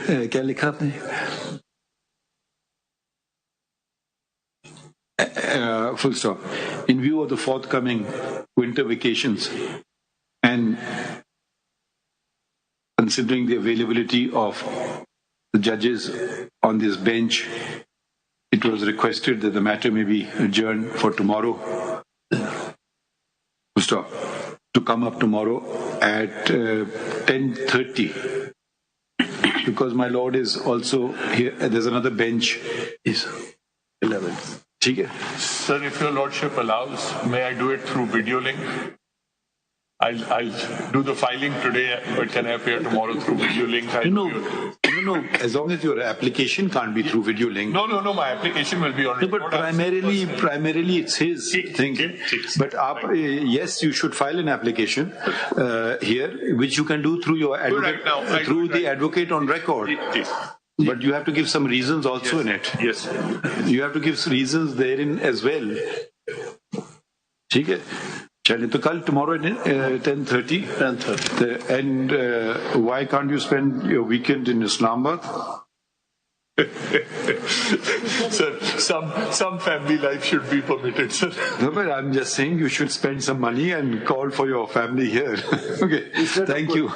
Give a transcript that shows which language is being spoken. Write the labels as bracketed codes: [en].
[ur] کیا لکھا آپ نے؟ [en] Full stop. In view of the forthcoming winter vacations and considering the availability of the judges on this bench, it was requested that the matter may be adjourned for tomorrow. Full stop. To come up tomorrow at 10:30, because my lord is also here. There's another bench. Yes. 11. Sir, if your lordship allows, may I do it through video link? I'll do the filing today, but can I appear tomorrow through video link? No. As long as your application can't be through video link. No. My application will be on record. But primarily it's his thing. But yes, you should file an application here, which you can do through your advocate, through the advocate on record. But you have to give some reasons also in it. Yes. You have to give reasons therein as well. [ur] ٹھیک ہے, چلیں تو کل [en] tomorrow at 10:30. And why can't you spend your weekend in Islamabad? Sir, some family life should be permitted, sir. No, but I'm just saying you should spend some money and call for your family here. Okay, thank you.